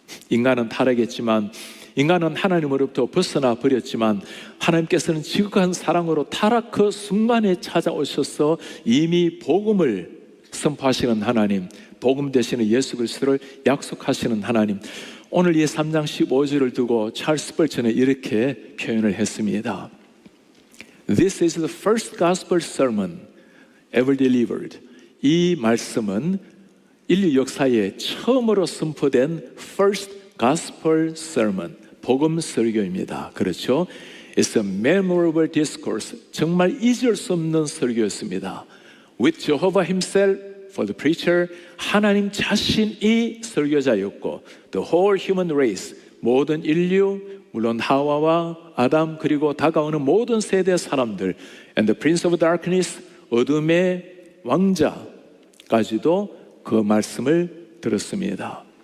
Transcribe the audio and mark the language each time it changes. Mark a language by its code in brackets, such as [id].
[ko] 인간은 타락했지만, 인간은 하나님으로부터 벗어나 버렸지만, 하나님께서는 지극한 사랑으로 타락 그 순간에 찾아오셔서 이미 복음을 선포하시는 하나님, 복음 되시는 예수 그리스도를 약속하시는 하나님, 오늘 이 3장 15절을 두고 찰스 벌처는 이렇게 표현을 했습니다. [en] This is the first gospel sermon ever delivered. [ko] 이 말씀은 인류 역사에 처음으로 선포된 [en] first gospel sermon, [ko] 복음 설교입니다. 그렇죠? [en] It's a memorable discourse. [ko] 정말 잊을 수 없는 설교였습니다. [en] With Jehovah himself for the preacher, [ko] 하나님 자신이 설교자였고, [en] the whole human race, [ko] 모든 인류, 물론 하와와 아담, 그리고 다가오는 모든 세대 사람들, [en] and the prince of darkness, [ko] 어둠의 왕자까지도 그 말씀을 들었습니다.